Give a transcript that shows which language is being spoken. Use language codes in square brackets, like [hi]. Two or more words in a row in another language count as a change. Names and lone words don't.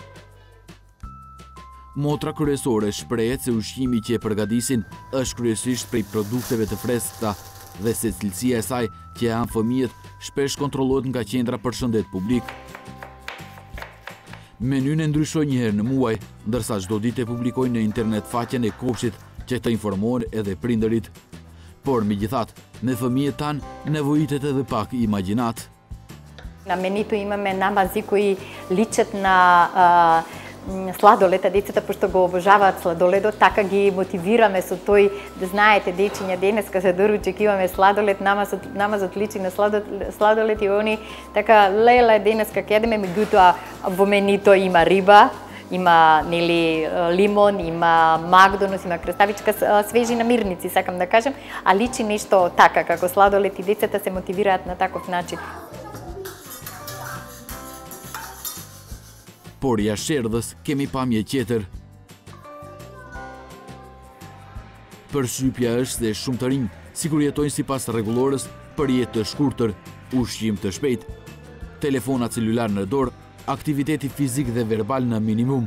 [sq] Motra kryesore shprehet se ushqimi që e përgatisin është kryesisht prej produkteve të freskëta dhe se cilësia e saj që e han fëmijët shpesh kontrollohet nga qendra për shëndet publik. Menyn e ndryshoi një herë në muaj, ndërsa çdo ditë e publikojnë në internet faqen e kopshtit që të informohen edhe prindërit. Por megjithatë, me fëmijët tanë nevojitet edhe pak imagjinat. [mk] На менито имаме намази кои личат на сладолед, а децата пошто го обожаваат сладоледот, така ги мотивираме со тој да знаете дечиња денеска за доручек имаме сладолед, намазот личи на сладолед и они така леле денеска ќе едеме, меѓутоа во менито има риба, има нели лимон, има Макдонус, има краставичка, свежи намирници, сакам да кажем, а личи нешто така како сладолед и децата се мотивираат на таков начин. [sq] Por jashtë erdhës kemi pamje tjetër. Përshtypja është se shumë të rinj sikur jetojnë sipas rregullorës për jetë të shkurtër, ushqim të shpejt, telefona celular në dorë, aktiviteti fizik dhe verbal në minimum.